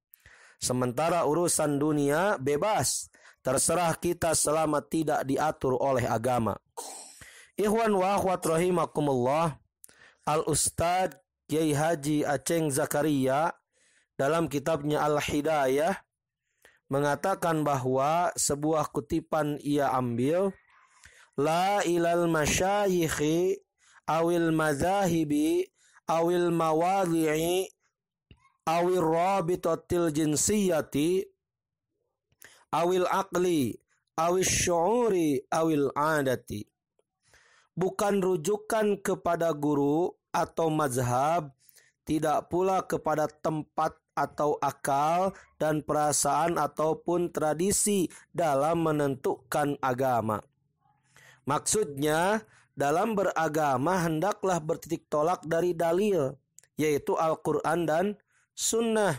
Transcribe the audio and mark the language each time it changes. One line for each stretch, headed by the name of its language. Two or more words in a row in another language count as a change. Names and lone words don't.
Indonesian: Sementara urusan dunia bebas, terserah kita selama tidak diatur oleh agama.
Arabic: إخوان وأخوات رحمكم الله,
Indonesian: Al-Ustadz Kiai Haji Aceng Zakaria dalam kitabnya Al-Hidayah mengatakan bahwa sebuah kutipan ia ambil,
Arabic: لا إلى المشايخ أو المذاهب أو المواضع أو الرابطة الجنسية أو العقل أو الشعور أو العادة.
Indonesian: Bukan rujukan kepada guru atau mazhab, tidak pula kepada tempat atau akal dan perasaan ataupun tradisi dalam menentukan agama. Maksudnya, dalam beragama hendaklah bertitik tolak dari dalil, yaitu Al-Quran dan Sunnah.